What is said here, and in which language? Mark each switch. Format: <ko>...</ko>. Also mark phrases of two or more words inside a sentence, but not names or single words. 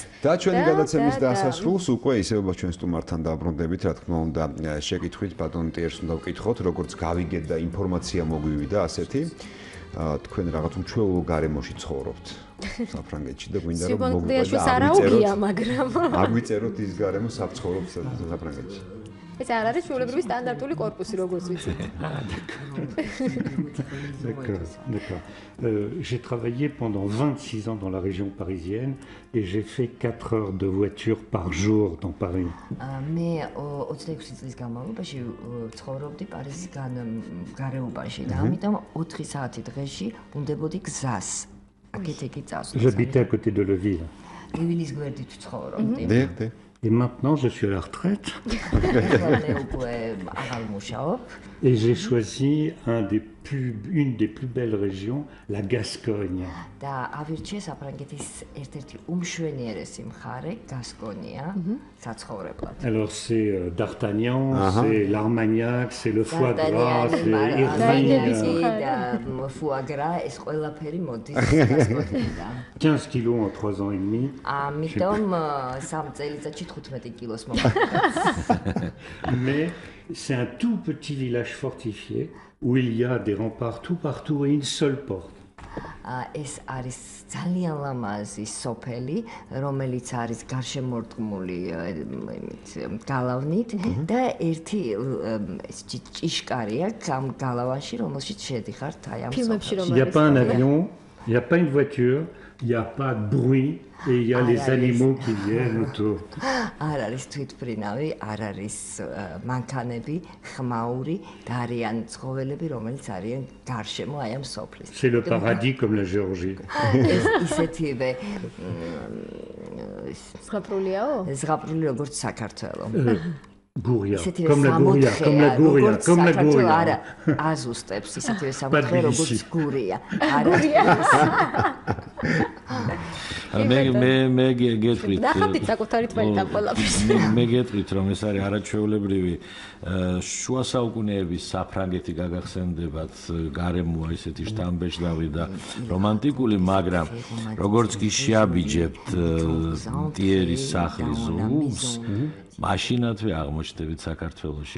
<ka>და ჩვენი გადაცემის დასასრულს უკვე ისევ ჩვენ სტუმართან დაბრუნდებით, რა თქმა უნდა, შეკითხვით ბატონ ტიერს უნდა ვკითხოთ, როგორც გავიგეთ და ინფორმაცია მოგვივიდა ასეთი, თქვენ რაღაც უჩვეულო გარემოში ცხოვრობთ საფრანგეთში და გვინდა რომ აგვიწეროთ ის გარემო საფრანგეთში საფრანგეთში. ეს არ არის ჩვეულებრივი სტანდარტული კორპუსი, როგორც ვიცით.</ka> <fr>D'accord. J'ai travaillé pendant 26 ans dans la région parisienne et j'ai fait 4 heures de voiture par jour dans Paris.</fr> <ka>მე 26 წლის განმავლობაში ცხოვრობდი პარიზის გარეუბანში და ამიტომ 4 საათი დღეში უნდებოდი გზას. აქეთ εκεί წავსვლა.</ka> <fr>J'habitais à côté de Leville.</fr> <ka>ლივილის გვერდით ცხოვრობდი.</ka> <fr>Et maintenant, je suis à la retraite. Et j'ai choisi une des plus belles régions, la Gascogne. Alors c'est D'Artagnan, c'est l'Armagnac, c'est le foie gras, c'est Irvine. 15 kilos en 3 ans et demi. Mais c'est un tout petit village fortifié où il y a des remparts tout partout et une seule porte.</fr> <ka>ეს არის ძალიან ლამაზი სოფელი, რომელიც არის გარშემორტყმული გალავნით და ერთი ჭიშკარია ამ გალავანში, რომელშიც შედიხართ აი ამ სოფელში.</ka> <fr>Il n'y a pas un avion, il n'y a pas une voiture, il n'y a pas de bruit et il y a les animaux qui viennent autour.</fr> <ka>არ არის თვითმფრინავი, არ არის მანქანები, ხმაური და არიან ცხოველები, რომელიც არიან გარშემო აი ამ სოფლის.</ka> <fr>C'est le paradis comme la Géorgie.</fr> <ka>ისეთივე ზღაპრულიაო? ზღაპრული როგორც საქართველო.</ka> <fr>Gouria, comme la Gouria, comme la Gouria, comme la Gouria.</fr> <ka>არა, აზუსტებს ისეთივე სამოთხე როგორც გურია. მე გეტყვით. ნახავთ საკუთარი თვალით ამ ყველაფერს. მე გეტყვით, რომ ეს არის არაჩვეულებრივი შუა საუკუნეების საფრანგეთი გაგახსენდებათ, გარემოა ისეთი შთამბეჭდავი და რომანტიკული, მაგრამ როგორც კი შეაბიჯებთ ტიერის სახლის ზურგს, მაშინათვე აღმოჩნდებით საქართველოში.</ka>